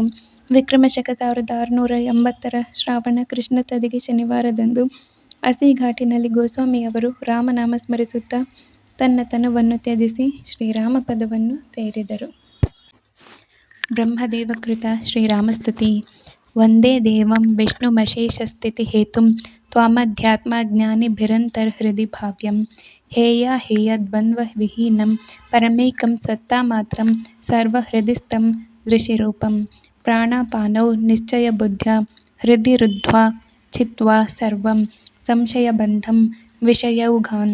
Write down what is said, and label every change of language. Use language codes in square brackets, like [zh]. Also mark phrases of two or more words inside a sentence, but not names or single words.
[kn] ವಿಕ್ರಮಶಕ 1680 ಶ್ರಾವಣ ಕೃಷ್ಣ ತದಿಗೆ ಶನಿವಾರದಂದು ಅಸಿಘಾಟಿನಲ್ಲಿ ಗೋಸ್ವಾಮಿಯವರು ರಾಮನಾಮ ಸ್ಮರಿಸುತ್ತಾ ತನ್ನ ತನುವನ್ನು ತ್ಯಜಿಸಿ ಶ್ರೀರಾಮ ಪದವನ್ನು ಸೇರಿದರು. [sa] ಬ್ರಹ್ಮದೇವಕೃತ ಶ್ರೀರಾಮಸ್ತುತಿ. ವಂದೇ ದೇವಂ ವಿಷ್ಣುಮಶೇಷಸ್ಥಿತಿ ಹೇತುಂ ತ್ವಾಮಧ್ಯಾತ್ಮಜ್ಞಾನಿಭಿರಂತರ್ಹೃದಿ ಭಾವ್ಯಂ. ಹೇಯ ಹೇಯದ್ವಂದ್ವ ವಿಹೀನಂ ಪರಮೈಕಂ ಸತ್ತಾಮಾತ್ರಂ ಸರ್ವಹೃದಿಸ್ಥಂ ದೃಶಿರೂಪಂ. ಪ್ರಾಣಾಪಾನೌ ನಿಶ್ಚಯಬುದ್ಧ್ಯಾ ಹೃದಿ ರುದ್ಧ್ವಾ ಚಿತ್ವಾ ಸರ್ವಂ ಸಂಶಯಬಂಧಂ ವಿಷಯೌಘಾನ್.